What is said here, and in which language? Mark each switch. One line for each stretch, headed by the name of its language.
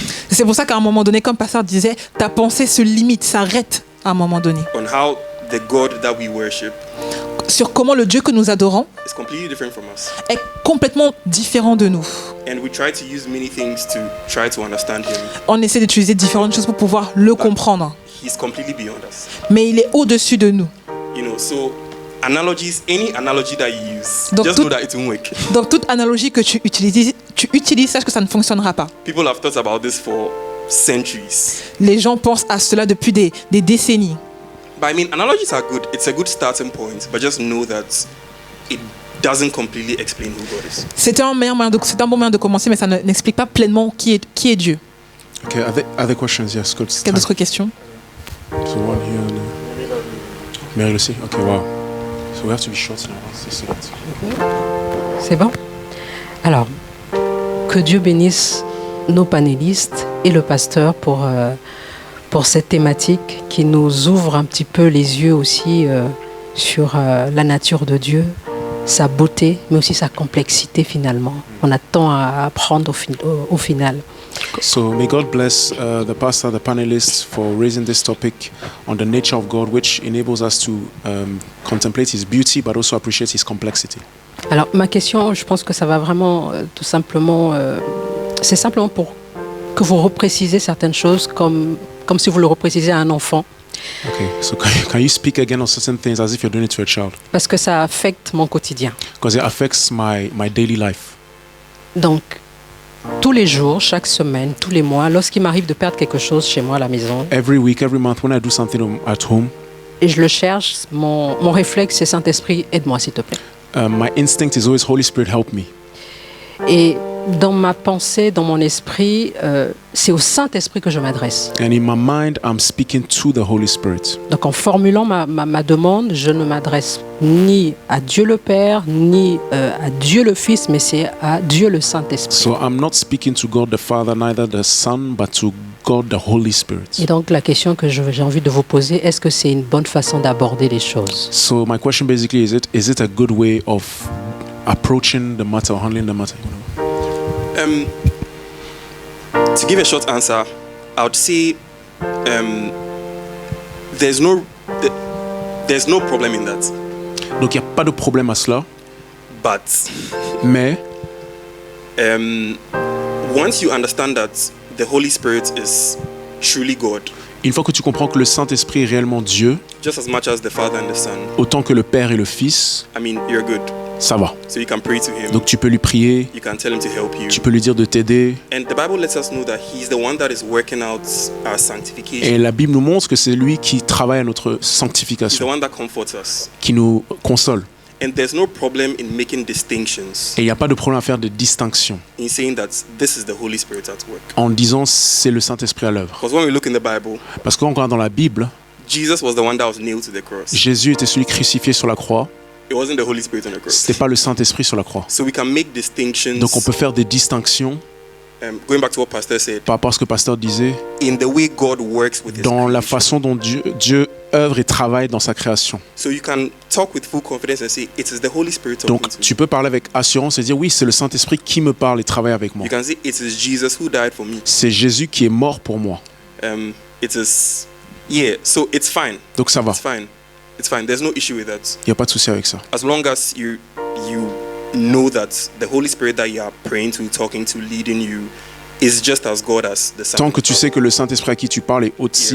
French: C'est pour ça qu'à un moment donné, comme Pasteur disait, ta pensée se limite, s'arrête à un moment donné.
English: On how the God that we worship
French: Sur comment le Dieu que nous adorons
English: is completely different from us.
French: est complètement différent de nous.
English: And we try to use many things to try to understand him.
French: On essaie d'utiliser différentes choses pour pouvoir le comprendre.
English: He's completely beyond us.
French: Mais il est au-dessus de nous.
English: You know, so analogies, any analogy that you use,
French: Donc tout-
English: know that it won't work.
French: Donc toute analogie que tu utilises, sache que ça ne fonctionnera pas.
English: People have thought about this for centuries.
French: Les gens pensent à cela depuis des décennies.
English: But I mean, analogies are good. It's a good starting point, but just know that it doesn't completely explain who God is.
French: C'est un bon moyen de commencer, mais ça n'explique pas pleinement qui est Dieu.
English: Okay, other questions? Yes, good.
French: Quelle d'autres questions?
English: So one here. And, Mary Lucy. Okay, wow. So we have to be short now. That's it.
French: C'est bon? Alors, que Dieu bénisse nos panélistes et le pasteur pour cette thématique qui nous ouvre un petit peu les yeux aussi sur la nature de Dieu, sa beauté, mais aussi sa complexité finalement. On a tant à apprendre au final.
English: So may God bless the pastor, the panelists for raising this topic on the nature of God, which enables us to contemplate His beauty, but also appreciate His complexity.
French: Alors ma question, je pense que ça va vraiment tout simplement, c'est simplement pour que vous reprécisez certaines choses comme si vous le reprécisez à un enfant.
English: Okay, so can you speak again on certain things as if you're doing it to a child?
French: Parce que ça affecte mon quotidien.
English: Because it affects my daily life.
French: Donc, tous les jours, chaque semaine, tous les mois, lorsqu'il m'arrive de perdre quelque chose chez moi à la maison,
English: Every week, every month, when I do something at home,
French: et je le cherche, mon réflexe, c'est Saint-Esprit, aide-moi s'il te plaît.
English: my instinct is always Holy Spirit, help me.
French: Et dans ma pensée, dans mon esprit, c'est au Saint-Esprit que je m'adresse.
English: And in my mind, I'm speaking to the Holy Spirit.
French: Donc en formulant ma demande, je ne m'adresse ni à Dieu le Père, ni à Dieu le Fils, mais c'est à Dieu le Saint-Esprit.
English: So I'm not speaking to God the Father, neither the Son, but to God the Holy Spirit.
French: Et donc la question que j'ai envie de vous poser, est-ce que c'est une bonne façon d'aborder les choses?
English: So my question basically is it a good way of approaching the matter or handling the matter? To give a short answer, I would say there's no problem in that.
French: Donc il n'y a pas de problème à cela,
English: But
French: mais
English: once you understand that the Holy Spirit is truly God,
French: une fois que tu comprends que le Saint-Esprit est réellement Dieu,
English: just as much as the Father and the Son,
French: autant que le Père et le Fils,
English: I mean, you're good.
French: ça va.
English: So you can pray to Him.
French: Donc tu peux lui prier,
English: You can tell Him to help you.
French: tu peux lui dire de t'aider.
English: And the Bible lets us know that He's the one that is working out our sanctification.
French: Et la Bible nous montre que c'est lui qui travaille à notre
English: He's the
French: sanctification,
English: one that comforts us.
French: qui nous console.
English: And there's no problem in making distinctions,
French: Et il n'y a pas de problème à faire de distinction
English: in saying that this is the Holy Spirit at work.
French: en disant c'est le Saint-Esprit à l'œuvre.
English: Because when we look in the Bible,
French: Parce que quand on regarde dans la Bible,
English: Jesus was the one that was nailed to the cross.
French: Jésus était celui crucifié sur la croix,
English: It wasn't the Holy Spirit on the cross.
French: c'était pas le Saint-Esprit sur la croix.
English: So we can make distinctions
French: Donc on peut faire des distinctions
English: going back to what Pastor said,
French: par rapport à ce que le pasteur disait,
English: in the way God works with His
French: dans la
English: creation.
French: façon dont Dieu œuvre et travaille dans sa création.
English: So you can talk with full confidence and say, it is the Holy Spirit talking
French: Donc
English: to
French: tu
English: me.
French: peux parler avec assurance et dire oui, c'est le Saint-Esprit qui me parle et travaille avec moi.
English: You can say, it is Jesus who died for me.
French: C'est Jésus qui est mort pour moi.
English: It is, yeah, so it's fine.
French: Donc ça va,
English: It's fine. It's fine. There's no issue with that.
French: il n'y a pas de souci avec ça.
English: As long as you know that the Holy Spirit that you are praying to, talking to, leading you, is just as God as the Son.
French: Tant que tu sais que le Saint-Esprit à qui tu parles est aussi